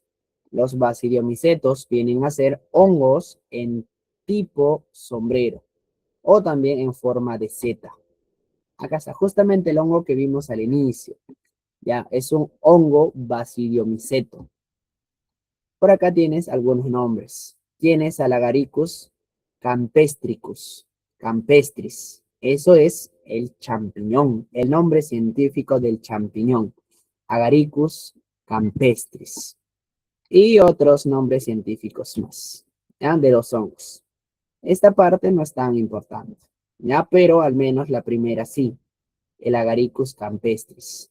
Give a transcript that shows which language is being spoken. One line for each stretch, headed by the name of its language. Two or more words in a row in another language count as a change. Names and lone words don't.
Spanish: Los basidiomicetos vienen a ser hongos en tipo sombrero o también en forma de seta. Acá está justamente el hongo que vimos al inicio. Ya, es un hongo basidiomiceto. Por acá tienes algunos nombres. Tienes al Agaricus campestricus, campestris. Eso es el champiñón, el nombre científico del champiñón. Agaricus campestris. Y otros nombres científicos más, ¿ya? De los hongos. Esta parte no es tan importante, ¿ya? Pero al menos la primera sí, el Agaricus campestris.